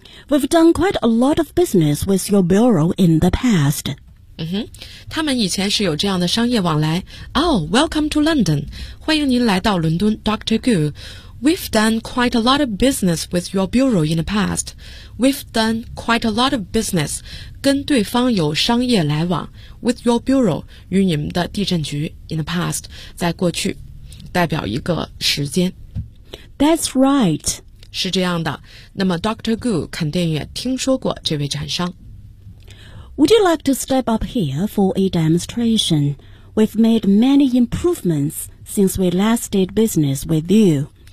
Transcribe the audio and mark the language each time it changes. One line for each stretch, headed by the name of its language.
English: We've done quite a lot of business with your bureau in the past.
Chinese: 他们以前是有这样的商业往来。
English: Oh, welcome to London.
Chinese: 欢迎您来到伦敦
English: ，Dr. Gu. We've done quite a lot of business with your bureau in the past. We've done quite a lot of business.
Chinese: 跟对方有商业来往
English: with your bureau
Chinese: 与你们的地震局
English: in the past
Chinese: 在过去代表一个时间
English: That's right
Chinese: 是这样的，那么 Dr. Gu 肯定也听说过这位展商。
English: Would you like to step up here for a demonstration? We've made many improvements since we last did business with you.